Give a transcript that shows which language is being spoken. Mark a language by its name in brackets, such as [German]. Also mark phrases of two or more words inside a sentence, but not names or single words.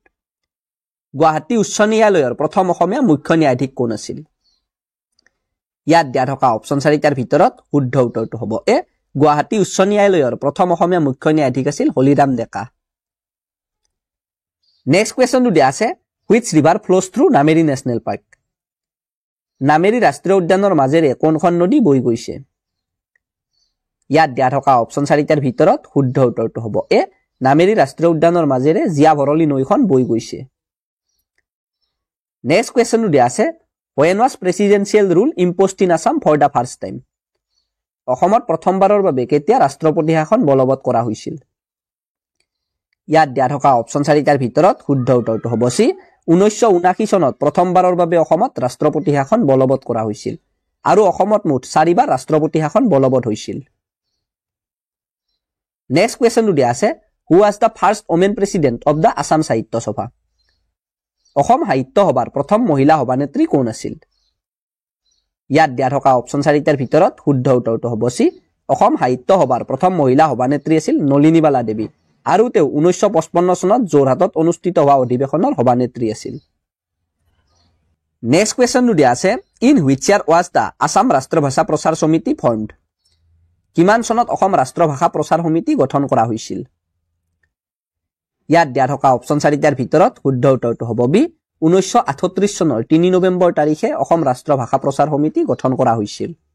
[Assamese] গুৱাহাটী উচ্চ ন্যায়ালয়ৰ প্ৰথম অসমীয়া মুখ্য ন্যায়াধীশ কোন আছিল? ইয়াত দিয়া থকা অপচন 4টাৰ ভিতৰত শুদ্ধ উত্তৰটো হ'ব এ গুৱাহাটী উচ্চ ন্যায়ালয়ৰ প্ৰথম অসমীয়া মুখ্য ন্যায়াধীশ আছিল হলিৰাম ডেকা [English] next question [Assamese] দিয়া আছে [English] which river flows through [Assamese] নামেৰী [English] national park [Assamese] নামেৰী ৰাষ্ট্ৰীয় উদ্যানৰ মাজেৰে কোনখন নদী বৈ গৈছে ইয়াত দিয়া থকা অপচন 4টাৰ ভিতৰত শুদ্ধ উত্তৰটো হ'ব এ নামেৰী ৰাষ্ট্ৰীয় উদ্যানৰ মাজেৰে জিয়া ভৰলী নৈখন বৈ গৈছে [English] next question [Assamese] দিয়া আছে [English] when was presidential rule imposed in Assam for the first time [Assamese] অসমত প্ৰথমবাৰৰ বাবে কেতিয়া ৰাষ্ট্ৰপতি শাসন বলবৎ কৰা হৈছিল ইয়াত দিয়া থকা অপচন 4টাৰ ভিতৰত শুদ্ধ উত্তৰটো হ'ব সি 1979 চনত প্ৰথমবাৰৰ বাবে অসমত ৰাষ্ট্ৰপতি শাসন বলবৎ কৰা হৈছিল আৰু অসমত মুঠ 4বাৰ ৰাষ্ট্ৰপতি শাসন বলবৎ হৈছিল [English] next question [Assamese] দিয়া আছে [English] who was the first woman president of the Assam [Assamese] সাহিত্য সভা অসম সাহিত্য সভাৰ প্ৰথম মহিলা সভানেত্ৰী কোন আছিল ইয়াত দিয়া থকা অপচন 4টাৰ ভিতৰত শুদ্ধ উত্তৰটো হ'ব সি অসম সাহিত্য সভাৰ প্ৰথম মহিলা সভানেত্ৰী আছিল নলিনীবালা দেৱী আৰু তেওঁ 1955 চনত যোৰহাটত অনুষ্ঠিত হোৱা অধিৱেশনৰ সভানেত্ৰী আছিল [English] next question [Assamese] দিয়া আছে [English] in which year was the Assam ৰাষ্ট্ৰভাষা প্ৰচাৰ সমিতি formed [Assamese] কিমান চনত অসম ৰাষ্ট্ৰভাষা প্ৰচাৰ সমিতি গঠন কৰা হৈছিল ইয়াত দিয়া থকা অপচন 4টাৰ ভিতৰত শুদ্ধ উত্তৰটো হ'ব বি 1938 চনৰ 3 নৱেম্বৰ তাৰিখে অসম ৰাষ্ট্ৰভাষা প্ৰচাৰ সমিতি গঠন কৰা হৈছিল